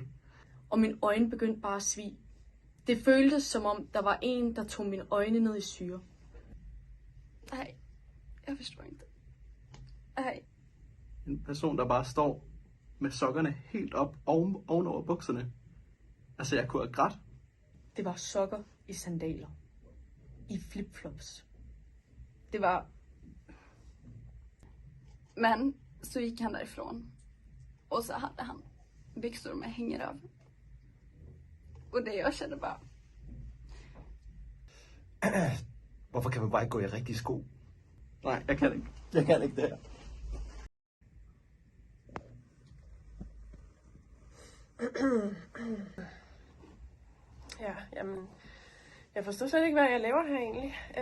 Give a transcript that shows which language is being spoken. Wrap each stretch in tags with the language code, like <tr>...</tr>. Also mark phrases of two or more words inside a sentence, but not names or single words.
<da>Og mine øjne begyndte bare at svige. Det føltes som om, der var en, der tog mine øjne ned i syre. ej, jeg forstår ikke det. Ej, En person, der bare står med sokkerne helt op ovenover bukserne. Altså, jeg kunne have grædt. Det var sokker i sandaler. I flipflops. det var...</da> <sv>Men så gick han därifrån. Och så hade han byxor med hängröv. Och det jag kände bara...</sv> <da>hvorfor kan man bare ikke gå i rigtige sko? Nej, jeg kan ikke. Jeg kan ikke det her. Ja, jamen, jeg forstår slet ikke, hvad jeg laver her egentlig.</da>